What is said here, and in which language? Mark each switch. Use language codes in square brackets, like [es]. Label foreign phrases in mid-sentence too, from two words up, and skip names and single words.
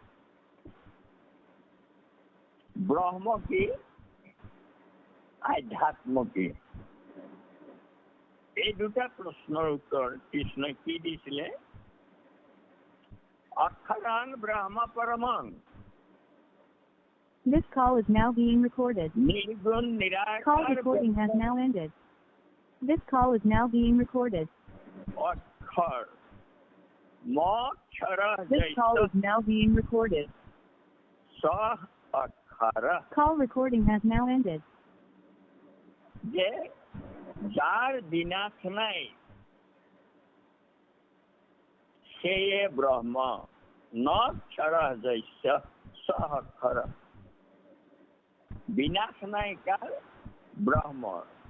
[as] ব্ৰহ্ম কি, আধ্যাত্ম কি? এই দুটা প্ৰশ্নৰ উত্তৰ কৃষ্ণই কি দিছিলে? [sa] অক্ষৰাং ব্ৰহ্ম পৰমং। [en] This call is now being recorded. [as] নিৰ্গুণ [en] Call [as] নিৰাকাৰ [en] recording has now ended. This call is now being recorded. [sa] অক্ষৰ মক্ষৰ [en] This call is now being recorded. [sa] স অক্ষৰ। [en] Call recording has now ended. [as] যে যাৰ বিনাশ নাই সেয়ে ব্ৰহ্ম, [sa] নক্ষৰ যস্য স অক্ষৰ। [as] বিনাশ নাই কাৰ? ব্ৰহ্মৰ।